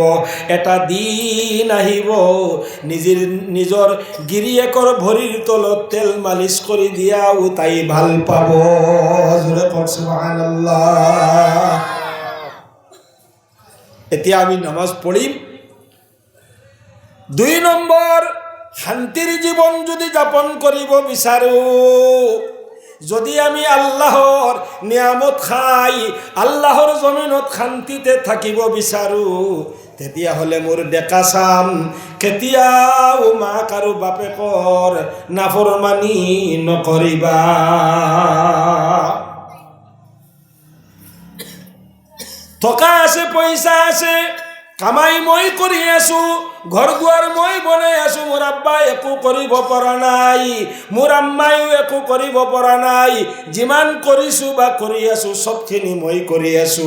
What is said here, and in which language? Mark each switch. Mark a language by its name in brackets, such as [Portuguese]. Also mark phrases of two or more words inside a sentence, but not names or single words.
[Assamese] এটা দিন আহিব নিজৰ গিৰিয়েকৰ ভৰিৰ তলত তেল মালিচ কৰি দিয়াও তাই ভাল পাব। জোৰে কক সুবহানাল্লাহ। এতিয়া আমি নামাজ পঢ়িম। 2 নম্বৰ, শান্তিৰ জীৱন যদি যাপন কৰিব বিচাৰো, যদি আমি আল্লাহর নিয়ামত খাই আল্লাহর জমিনত শান্তিতে থাকিব বিচাৰো, তেতিয়াহ'লে মোৰ ডেকা চাম কেতিয়াও মাক আৰু বাপেকৰ নাফৰমানি নকৰিবা। টকা আছে, পইচা আছে, কামাই মই কৰি আছো, ঘৰ দুৱাৰ মই বনাই আছো, মোৰ আব্বাই একো কৰিব পৰা নাই, মোৰ আম্মাইও একো কৰিব পৰা নাই, যিমান কৰিছো বা কৰি আছো সবখিনি মই কৰি আছো।